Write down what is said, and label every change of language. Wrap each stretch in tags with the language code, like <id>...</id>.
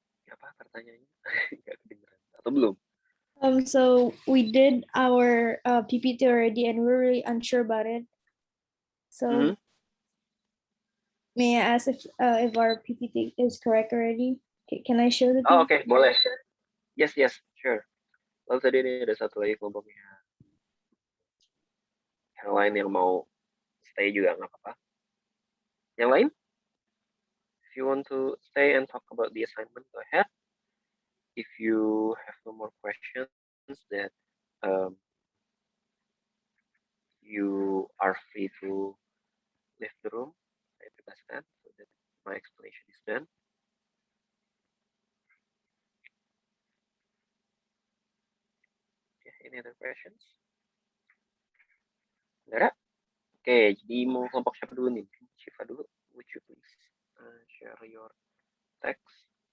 <id>Apa pertanyaannya? Nggak kedengeran atau belum?</id> <en>So we did our PPT already, and we're really unsure about it. So may I ask if our PPT is correct already? Can I show the PPT? Oh, okay,</en> <id>boleh.</id> <en>Yes, sure.</en> <id>Lalu tadi ini ada satu lagi kelompoknya. Yang lain yang mau stay juga nggak apa-apa. Yang lain?</id> <en>If you want to stay and talk about the assignment, go ahead. If you have no more questions, that you are free to leave the room.</en> <id>Saya bebaskan</id> <en>so that my explanation is done. Okay, any other questions?</en> <id>Nggak ada? Oke, jadi mau kelompok siapa dulu nih? Shiva dulu.</id> <en>Would you please share your text?</en>